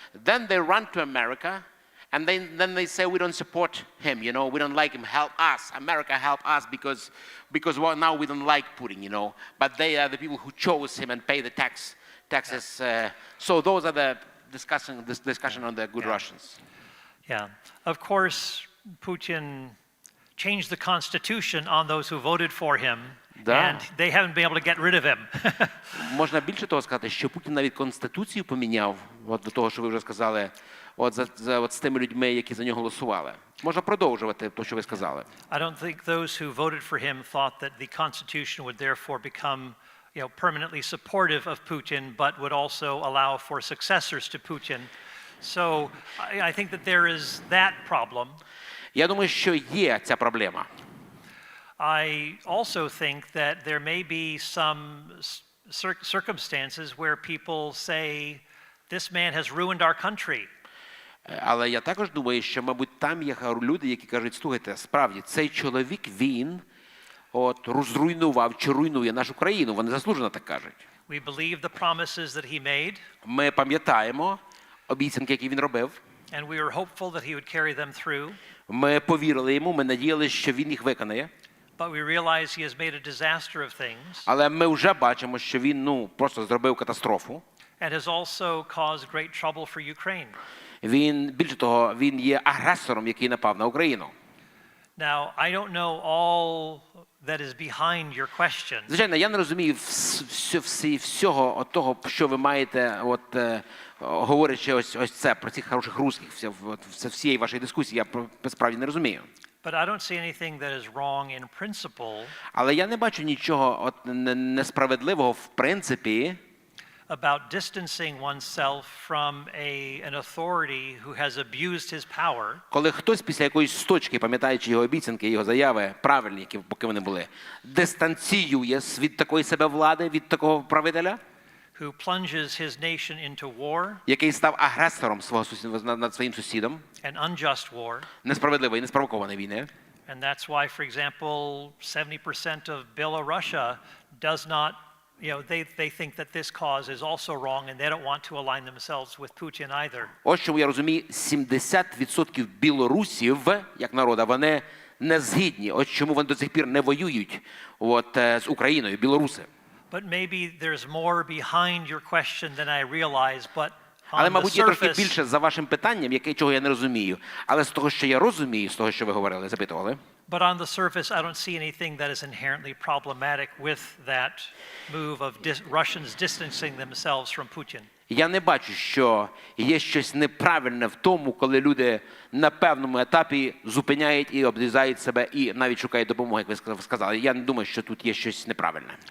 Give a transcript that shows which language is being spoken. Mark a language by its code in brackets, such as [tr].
[en] Then they run to America, and then they say, we don't support him, we don't like him, help us, America help us, because now we don't like Putin, But they are the people who chose him and pay the taxes. So those are the discussion on the good Russians. Yeah. Of course, Putin changed the constitution on those who voted for him, and they haven't been able to get rid of him. [uk] Можна більше того сказати, що Путін навіть конституцію поміняв, от до того, що ви вже сказали, з тими людьми, які за нього голосували. Можна продовжувати те, що ви сказали. [en] I don't think those who voted for him thought that the constitution would therefore become permanently supportive of Putin, but would also allow for successors to Putin. So I think that there is that problem. [uk] Я думаю, що є ця проблема. [en] I also think that there may be some circumstances where people say, this man has ruined our country. [uk] Але я також думаю, що, мабуть, там є люди, які кажуть, слухайте, справді, цей чоловік, він розруйнував чи руйнує нашу країну. Вони заслужено так кажуть. [en] We believe the promises that he made. [uk] Ми пам'ятаємо обіцянки, які він робив. [en] And we are hopeful that he would carry them through. [uk] Ми повірили йому, ми надіялися, що він їх виконає. [en] But we realize he has made a disaster of things. [uk] Але ми вже бачимо, що він, просто зробив катастрофу. [en] And has also caused great trouble for Ukraine. [uk] Він, більше того, він є агресором, який напав на Україну. [en] Now, I don't know all that is behind your question. [uk] Звичайно, я не розумію всього того, що ви маєте, говорячи ось це, про цих хороших русських, всієї вашої дискусії, я справді не розумію. [en] But I don't see anything that is wrong in principle. [uk] Але я не бачу нічого несправедливого в принципі [en] About distancing oneself from an authority who has abused his power. [uk] Коли хтось після якоїсь точки, пам'ятаючи його обіцянки, його заяви, правильні, поки вони були, дистанціює від такої себе влади, від такого правителя, [en] who plunges his nation into war, [uk] який став агресором над своїм сусідом, [en] an unjust war. [uk] Несправедливої, неспровокованої війни. [en] And that's why, for example, 70% of Belarusia does not, they think that this cause is also wrong and they don't want to align themselves with Putin either. [uk] Ось чому я розумію, 70% білорусів, як народа, вони не згідні. Ось чому вони до сих пір не воюють з Україною, білоруси. [en] But maybe there's more behind your question than I realize, but [uk] Але, [en] on the [uk] мабуть, є трохи [en] surface, [uk] більше за вашим питанням, чого я не розумію. Але з того, що я розумію, з того, що ви говорили, запитували. [en] but on the surface, I don't see anything that is inherently problematic with that move of Russians distancing themselves from Putin. [uk] Я не бачу, що є щось неправильне в тому, коли люди на певному етапі зупиняють і обрізають себе, і навіть шукають допомоги, як ви сказали. Я не думаю, що тут є щось неправильне.